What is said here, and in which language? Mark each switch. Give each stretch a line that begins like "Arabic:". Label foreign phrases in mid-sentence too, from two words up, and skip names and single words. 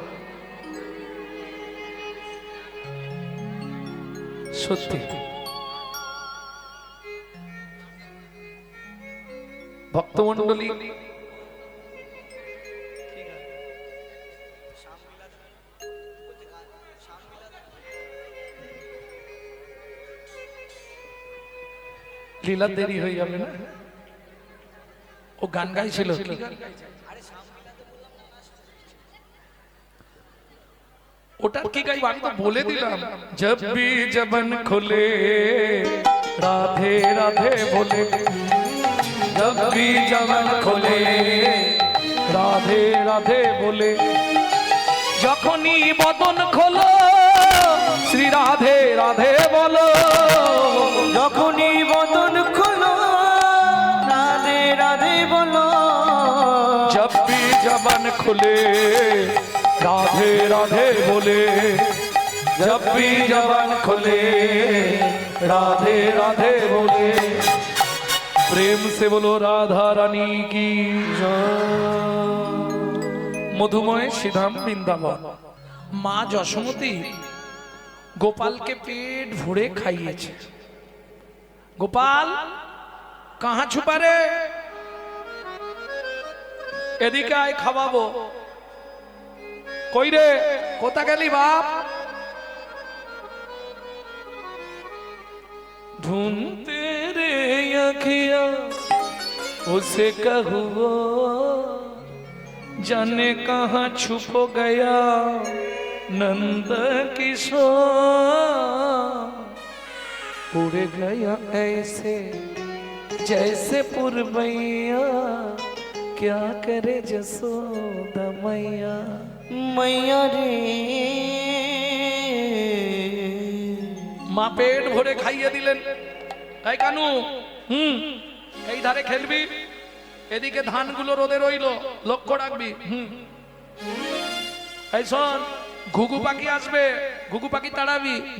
Bangla: সত্যি ভক্তমন্ডলী লীলা দেরি হয়ে যাবে না? ও গান গাইছিল কি গান? ওটা কি গাইব আমি তো বলে দিলাম।
Hindi: जब भी जबन खोले राधे राधे बोले जब भी जबन खोले राधे राधे बोले
Bangla: যখনই বদন খোলো শ্রী রাধে রাধে বলো যখনই বদন খোলো রাধে রাধে বলো
Hindi: जब भी जबन खुले राधे राधे बोले जब भी जबन खुले राधे राधे बोले प्रेम से बोलो राधा रानी की मधुमय श्रीधाम वृंदावन।
Bangla: माँ যশোমতী গোপালকে পেট ভরে খাইয়েছে।
Hindi: गोपाल कहाँ छुपा रे,
Bangla: এদিকে আয় খাওয়াবো। কই রে, কোথা গেলি বাপ?
Hindi: ढूंढते रे अखियां उसे कहूँ जाने कहाँ छुप गया नंद किशोर। उड़ गया ऐसे जैसे पुरवैया क्या करे जसोदा मैया। मैया रे
Bangla: মা পেট ভরে খাইয়ে দিলেন। এই কানু এই ধারে খেলবি, এদিকে ধানগুলো রোদে রইলো, লক্ষ্য রাখবি। এই শোন, ঘুঘু পাখি আসবে, ঘুঘু পাখি তাড়াবি।